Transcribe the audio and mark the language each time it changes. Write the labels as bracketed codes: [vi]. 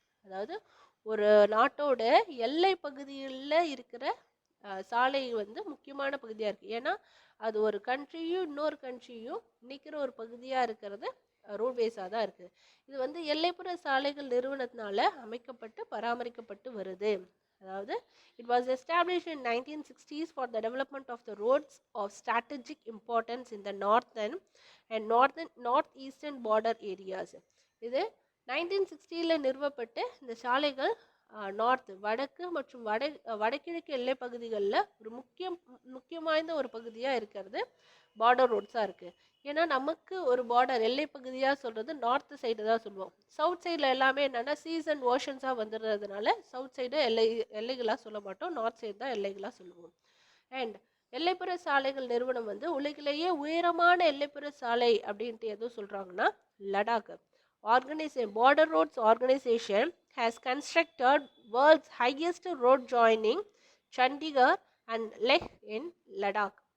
[ta] அதாவது ஒரு நாட்டோட எல்லை பகுதிகளில் இருக்கிற சாலை வந்து முக்கியமான பகுதியாக இருக்குது. ஏன்னா அது ஒரு கண்ட்ரியும் இன்னொரு கண்ட்ரியும் நிற்கிற ஒரு பகுதியாக இருக்கிறது ரோட்வேஸாக தான் இருக்குது. இது வந்து எல்லைப்புற சாலைகள் நிறுவனத்தினால அமைக்கப்பட்டு பராமரிக்கப்பட்டு வருது. அதாவது [en] it was established in 1960s for the development of the roads of strategic importance in the northern and northeastern border areas. [ta] இது 1960 நிறுவப்பட்டு இந்த சாலைகள் வடக்கு மற்றும் வடகிழக்கு எல்லை பகுதிகளில் ஒரு முக்கியம் வாய்ந்த ஒரு பகுதியாக இருக்கிறது பார்டர் ரோட்ஸாக இருக்குது. ஏன்னா நமக்கு ஒரு பார்டர் எல்லை பகுதியாக சொல்கிறது நார்த் சைடு தான் சொல்லுவோம். சவுத் சைடில் எல்லாமே என்னென்னா சீஸ் அண்ட் ஓஷன்ஸாக வந்துடுறதுனால சவுத் சைடு எல்லைகளாக சொல்ல மாட்டோம், நார்த் சைடு தான் எல்லைகளாக சொல்லுவோம். அண்ட் எல்லைப்புற சாலைகள் நிறுவனம் வந்து உலகிலேயே உயரமான எல்லைப்புற சாலை அப்படின்ட்டு எதுவும் சொல்கிறாங்கன்னா Ladakh [en] border roads organization has constructed world's highest road joining Chandigarh and Leh in Ladakh.